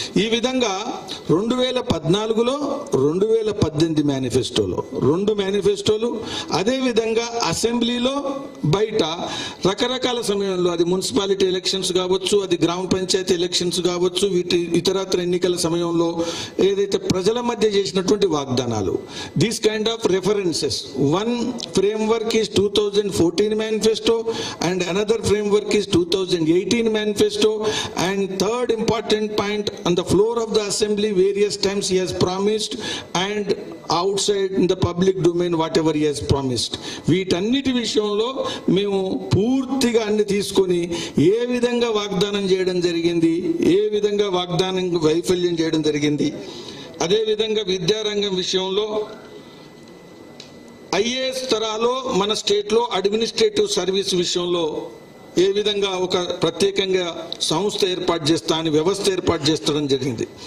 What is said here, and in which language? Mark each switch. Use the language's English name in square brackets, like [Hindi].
[Telugu] ఈ విధంగా 2014లో 2018 మేనిఫెస్టోలో 2 మేనిఫెస్టోలు, అదేవిధంగా అసెంబ్లీలో బయట రకరకాల సమయంలో, అది మున్సిపాలిటీ ఎలక్షన్స్ కావచ్చు, అది గ్రామ పంచాయతీ ఎలక్షన్స్ కావచ్చు, వీటి ఇతరత్ర ఎన్నికల సమయంలో ఏదైతే ప్రజల మధ్య చేసినటువంటి వాగ్దానాలు, [English] These kind of references. [Telugu] One [English] framework is 2014 manifesto and another framework is 2018 manifesto, and third important point, on the floor of the assembly various times he has promised and outside in the public domain whatever he has promised. [Telugu] వీటన్నిటి విషయంలో మేము పూర్తిగా అన్ని తీసుకొని ఏ విధంగా వాగ్దానం చేయడం జరిగింది, ఏ విధంగా వాగ్దానం వైఫల్యం చేయడం జరిగింది. అదేవిధంగా విద్యారంగం విషయంలో ఐఏఎస్ తరాలో మన స్టేట్లో అడ్మినిస్ట్రేటివ్ సర్వీస్ విషయంలో ఏ విధంగా ఒక ప్రత్యేకంగా సంస్థ ఏర్పాటు చేస్తా అని వ్యవస్థ ఏర్పాటు చేస్తడం జరిగింది.